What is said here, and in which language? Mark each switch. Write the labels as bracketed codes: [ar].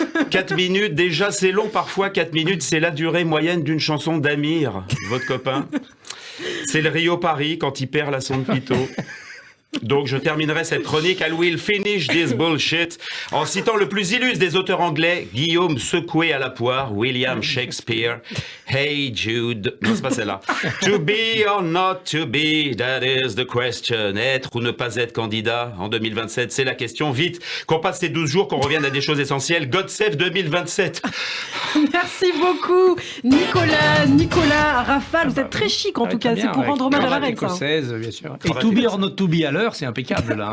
[fr] 4 minutes, déjà c'est long parfois, 4 minutes c'est la durée moyenne d'une chanson d'Amir, votre copain. C'est le Rio-Paris quand il perd la sonde Pitot. Donc je terminerai cette chronique, [en] I will finish this bullshit, [fr] en citant le plus illustre des auteurs anglais, Guillaume secoué à la poire, William Shakespeare. Hey Jude, non c'est pas celle-là. [en] To be or not to be, that is the question. [fr] Être ou ne pas être candidat en 2027, c'est la question. Vite, qu'on passe ces 12 jours, qu'on revienne à des choses essentielles. [en] God save 2027. [fr] Merci beaucoup, Nicolas Rafale. Vous êtes très chic en tout cas, c'est pour rendre hommage à la reine. Écossaise, bien sûr. Et [en] to be or not to be [fr] à l'heure, c'est impeccable là.